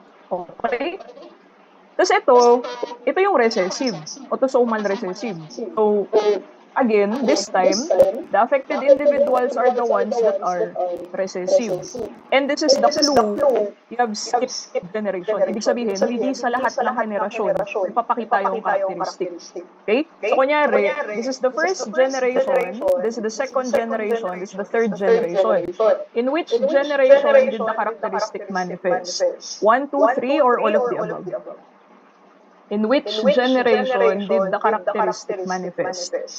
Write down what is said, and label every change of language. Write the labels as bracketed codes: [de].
[tl] Okay? Tapos ito yung recessive, autosomal recessive. [en] So, again, this time, the affected individuals are the ones that are recessive. And this is the clue. You have skipped generation. [tl] Ibig sabihin, hindi sa lahat ng generasyon ipapakita yung characteristic. [en] Okay? [tl] So, kunyari, [en] this is the first generation, this is the second generation, this is the third generation. In which generation did the characteristic manifest? 1, 2, 3, or all of the above? In which generation did the characteristic manifest?